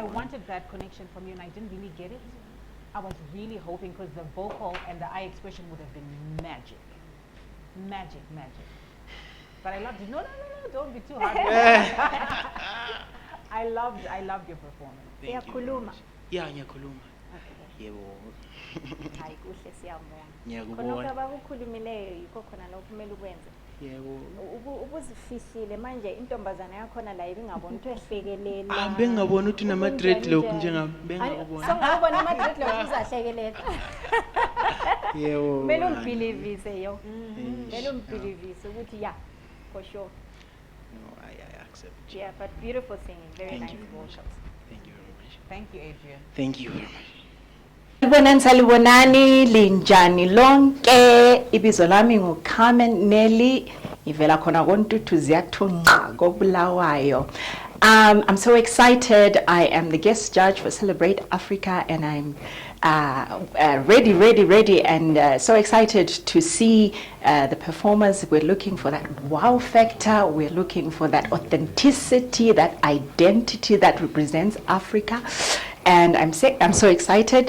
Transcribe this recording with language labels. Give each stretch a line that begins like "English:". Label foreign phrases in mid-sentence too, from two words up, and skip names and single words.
English: I wanted that connection from you, and I didn't really get it. I was really hoping because the vocal and the eye expression would have been magic, magic. But I loved it. No, don't be too hard. I loved your performance. Thank you very
North Ndebele: Uyakhuluma?
English: much. Yeah,
North Ndebele: ngiyakhuluma.
English: Okay.
North Ndebele: Yebo. Hayi kuhle siyabonga. Ngiyakubona. Khonokho abakukhulumileyo yikho khona lokho kumele ukwenze. Yebo. Ubuzifihlile manje intombazana yakhona la ibingabona ukuthi ehlekelela. Bengingabona ukuthi unama dreadlock Ubunjani njengami. njani. Bengingabona. So ngabona ama dreadlock uzahlekelela. Yebo. Kumele man. umbhilivise yo. Eish, Kumele umbhilivise ukuthi
English: yeah, for sure. No, I accept. Yeah, but beautiful singing, very Thank nice you very much. vocals. Thank you very much. Thank you, Adrian. Thank you very much.
North Ndebele: Salibonani linjani lonke ibizo lami nguCarmen Nelly ivela khona koNtuthu ziyathunqa koBulawayo.
English: I'm so excited. I am the guest judge for Celebrate Africa, and I'm ready, and so excited to see the performers. We're looking for that wow factor. We're looking for that authenticity, that identity that represents Africa, and I'm so excited.